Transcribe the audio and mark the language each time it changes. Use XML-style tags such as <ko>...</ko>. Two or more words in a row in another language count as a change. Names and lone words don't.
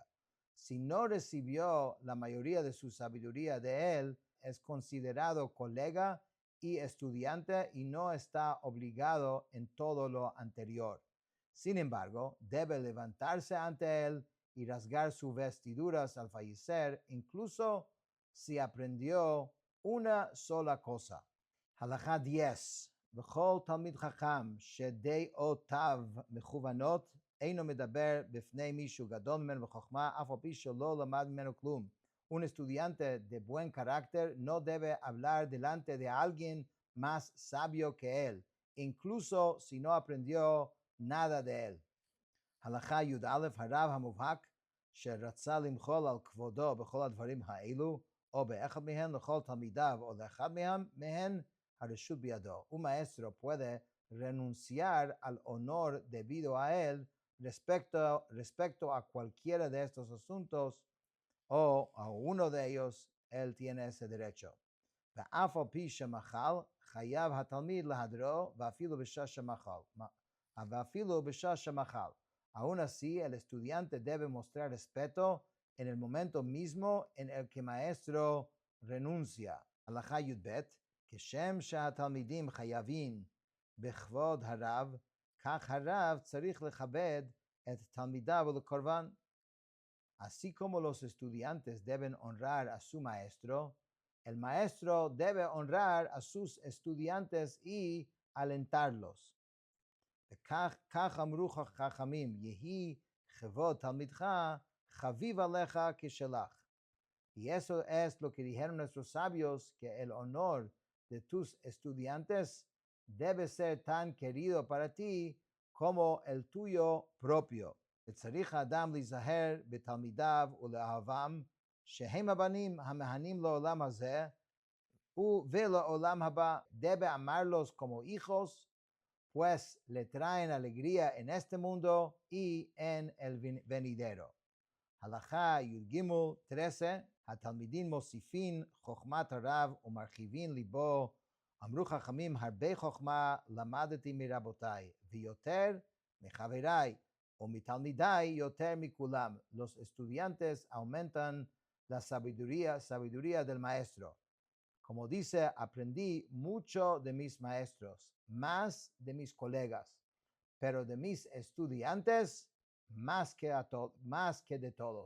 <es>Si no recibió la mayoría de su sabiduría de él, es considerado colega y estudiante y no está obligado en todo lo anterior. Sin embargo, debe levantarse ante él y rasgar sus vestiduras al fallecer, incluso si aprendió una sola cosa. Halajá 10.</es> <he>וכל תלמיד חכם שדעותיו מכוונות אינו מדבר בפני מישהו גדול ממנו בחוכמה, אף על פי שלא למד ממנו כלום.</he> <es>Un estudiante de buen carácter no debe hablar delante de alguien más sabio que él, incluso si no aprendió nada de él.</es> <he>הלכה י"א, הרב המובהק שרצה למחול על כבודו בכל הדברים האלו, או באחד מהם לכל תלמידיו, או לאחד מהם, הרשות בידו.</he> <es>Un maestro puede renunciar al honor debido a él respecto a cualquiera de estos asuntos o a uno de ellos, él tiene ese derecho.</es> <he>ואף על פי שמחל, חייב התלמיד להדרו, ואפילו בשעה שמחל.</he> <es>Aún así, el estudiante debe mostrar respeto en el momento mismo en el que maestro renuncia.</es> <he>הלכה י"ב, כשם שהתלמידים חייבים בכבוד הרב, כך הרב צריך לכבד את תלמידיו ולקרבן.</he> <es>Así como los estudiantes deben honrar a su maestro, el maestro debe honrar a sus estudiantes y alentarlos.</es> <he>וכך אמרו חכמים, יהי כבוד תלמידך חביב עליך כשלך.</he> <es>Y eso es lo que dijeron nuestros sabios, que el honor de tus estudiantes debe ser tan querido para ti como el tuyo propio.</es> <he>וצריך האדם להיזהר בתלמידיו ולאהבם, שהם הבנים המהנים לעולם הזה ולעולם הבא.</he> <es>Debe amarlos como hijos, pues le traen alegría en este mundo y en el venidero.</es> <he>הלכה י"ג 13, התלמידים מוסיפין חוכמת הרב ומרחיבין ליבו. אמרו חכמים, הרבה חוכמה למדתי מרבותיי, ויותר מחבריי, ומתלמידיי יותר מכולם.</he> <es>Los estudiantes aumentan la sabiduría del maestro. Como dice, aprendí mucho de mis maestros, más de mis colegas, pero de mis estudiantes, más que de todos.</es>